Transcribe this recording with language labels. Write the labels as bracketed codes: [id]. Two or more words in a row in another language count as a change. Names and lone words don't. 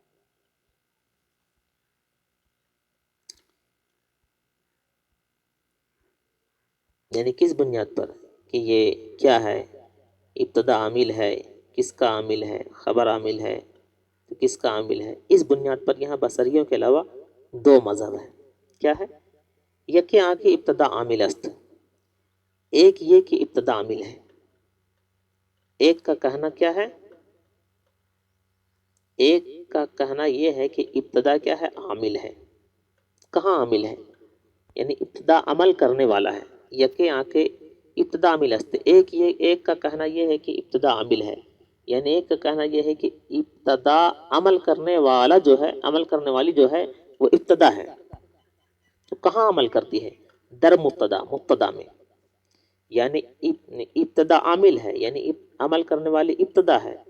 [ur] یعنی کس بنیاد پر کہ یہ کیا ہے، ابتدا عامل ہے، کس کا عامل ہے، خبر عامل ہے تو کس کا عامل ہے. اس بنیاد پر یہاں بصریوں کے علاوہ دو مذہب ہیں. کیا ہے؟ [fa] یکی آنکھ ابتدا عامل است، [ur] ایک یہ کہ ابتدا عامل ہے. ایک کا کہنا کیا ہے؟ ایک کا کہنا یہ ہے کہ ابتدا کیا ہے؟ عامل ہے. کہاں عامل ہے؟ یعنی ابتدا عمل کرنے والا ہے. [fa] یکی آنکھ ابتدا عامل است. [ur] ایک کا کہنا یہ ہے کہ ابتدا عامل ہے، یعنی ایک کا کہنا یہ ہے کہ ابتدا عمل کرنے والا جو ہے، عمل کرنے والی جو ہے وہ ابتدا ہے. تو کہاں عمل کرتی ہے؟ [fa] در مبتدا، [ur] مبتدا میں. یعنی ابتدا عامل ہے، یعنی عمل کرنے والی ابتدا ہے.